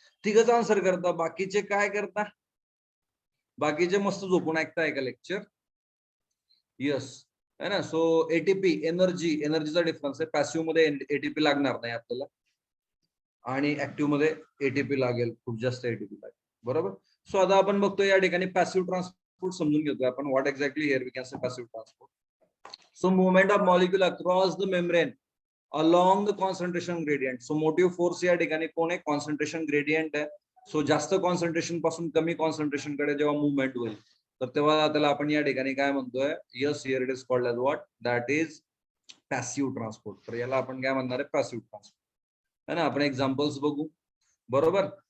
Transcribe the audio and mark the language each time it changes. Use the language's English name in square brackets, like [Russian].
[Marathi] तिघच answer करता, बाकीचे काय करता, बाकीचे मस्त झोपून ऐकताय का लेक्चर, यस, है ना. सो एटीपी एनर्जीचा डिफरन्स आहे, पॅसिव्ह मध्ये एटीपी लागणार नाही आपल्याला, आणि ऍक्टिव्ह मध्ये एटीपी लागेल, खूप जास्त एटीपी लागेल, बरोबर. सो आता आपण बघतो या ठिकाणी पॅसिव्ह ट्रान्सपोर्ट समजून घेतोय आपण, [English] What exactly here we can say passive transport. So movement of molecule across the membrane along the concentration gradient. So motive force [Marathi] या ठिकाणी कोण आहे, कॉन्सन्ट्रेशन ग्रेडियंट आहे. सो जास्त कॉन्सन्ट्रेशन पासून कमी कॉन्सन्ट्रेशन कडे जेव्हा मुवमेंट होईल, तर तेव्हा त्याला आपण या ठिकाणी काय म्हणतोय, [English] Yes here it is called as what, that is passive transport. [Marathi] तर याला आपण काय म्हणणार आहे, पॅसिव्ह ट्रान्सपोर्ट, है ना. आपण एक्झाम्पल्स बघू, बरोबर.